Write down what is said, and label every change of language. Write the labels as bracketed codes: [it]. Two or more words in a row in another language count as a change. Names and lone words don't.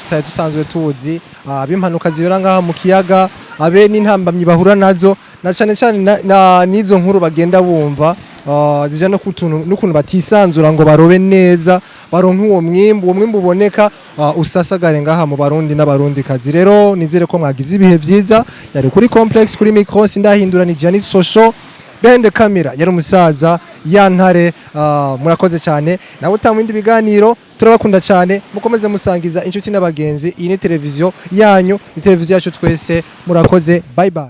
[rn] tutaye dusanzwe tuzi abimpanuka zibera ngaha mu kiyaga abe n'intambamyi bahura nazo na cyane cyane n'izo nkuru bagenda bumva zija no kutuntu batisanzura ngo barobe neza baronka uwo mwimbu uboneka usasagare ngaha mu barundi n'abarundi kazi rero nizere ko mwagize ibihe byiza yari kuri complex kuri micro sindahindura ni Giannis Social [en] behind the camera [rn] yari umusaza yantare murakoze cyane nawe utamwindi biganiro turabakunda cyane mukomeze musangiza inshuti n'abagenzi iyi ni televiziyo yanyu ni televiziyo yacu twese murakoze [en] bye bye